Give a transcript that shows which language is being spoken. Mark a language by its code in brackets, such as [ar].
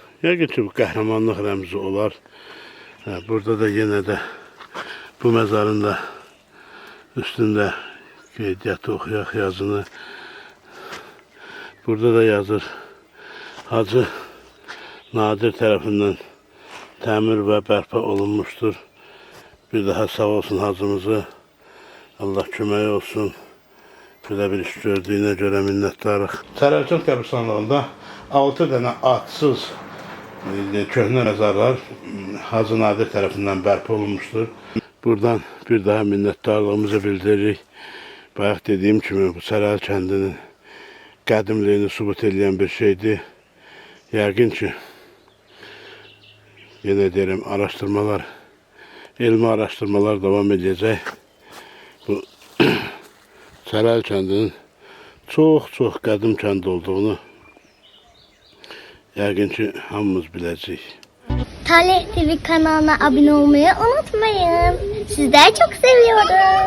[az] Yəqin ki, bu qəhrəmanlıq rəmzi olar. Burada da yenə də bu məzarın da üstündə qeydiyyatı oxuyaq yazını. Burada da yazır, Hacı Nadir tərəfindən təmir və bərpa olunmuşdur. Bir daha sağ olsun hacımızı. Allah kömək olsun. Belə bir iş gördüyünə görə minnətdarıq. Sərəlçan qəbirstanlığında 6 dənə adsız köhnə məzarlar Hacı Nadir tərəfindən bərpa olunmuşdur. Buradan bir daha minnətdarlığımızı bildiririk. Bayaq dediyim kimi bu Sərəl kəndinin qədimliyini sübut edən bir şeydir. Yəqin ki, yenə deyirəm, elmi araşdırmalar davam edəcək. Bu Sərəl kəndinin çox qədim kənd olduğunu yəqin ki, hamımız biləcəyik. [tr] Talih TV kanalına abone olmayı unutmayın. Sizleri çok seviyorum.